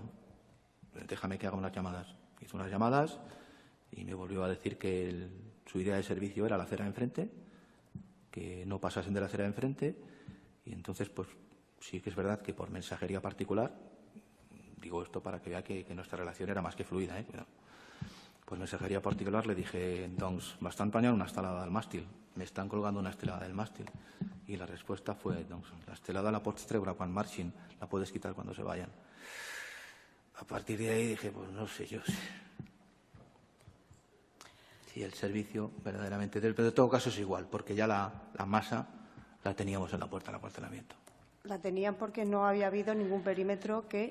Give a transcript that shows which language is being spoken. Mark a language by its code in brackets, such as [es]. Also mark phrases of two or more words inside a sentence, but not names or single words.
[es] Déjame que haga unas llamadas. Hizo unas llamadas y me volvió a decir que su idea de servicio era la acera de enfrente, que no pasasen de la acera de enfrente. Y entonces, pues, sí que es verdad que por mensajería particular, digo esto para que vea que nuestra relación era más que fluida, Pero, por mensajería particular le dije, [ca] doncs, m'estan panyant una estelada del màstil, [es] m'estan colgando una estelada del mástil. Y la respuesta fue, [ca] doncs, la estelada la pots treure quan marxin, [es] la puedes quitar cuando se vayan. A partir de ahí dije, pues no sé yo si el servicio verdaderamente, pero en todo caso es igual, porque ya la masa la teníamos en la puerta del acuartelamiento. La tenían porque no había habido ningún perímetro que...